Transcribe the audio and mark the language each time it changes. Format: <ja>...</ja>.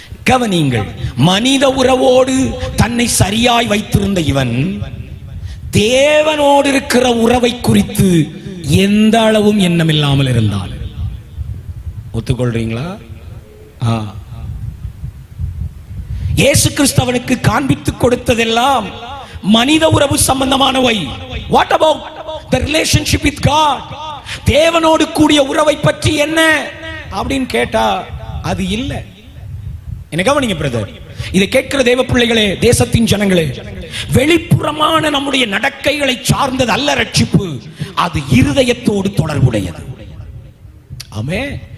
<ta>கவனியுங்கள், மனித உறவோடு தன்னை சரியாய் வைத்திருந்த இவன் தேவனோடு இருக்கிற உறவை குறித்து எந்த அளவும் எண்ணமில்லாமல் இருந்தான். ஒத்துக்கொள்றீங்களா? இயேசு கிறிஸ்து அவனுக்கு காண்பித்துக் கொடுத்ததெல்லாம் மனித உறவு சம்பந்தமானவை.</ta> <en>What about the relationship with God?</en> <ta>தேவனோடு கூடிய உறவை பற்றி என்ன அப்படின்னு கேட்டா அது இல்ல. என்ன கவனிங்க பிரதர், இதை கேட்கிற தேவ பிள்ளைகளே, தேசத்தின் ஜனங்களே, வெளிப்புறமான நம்முடைய நடக்கைகளை சார்ந்தது அல்ல ரட்சிப்பு, அது இருதயத்தோடு தொடர்புடையது. ஆமென்.</ta>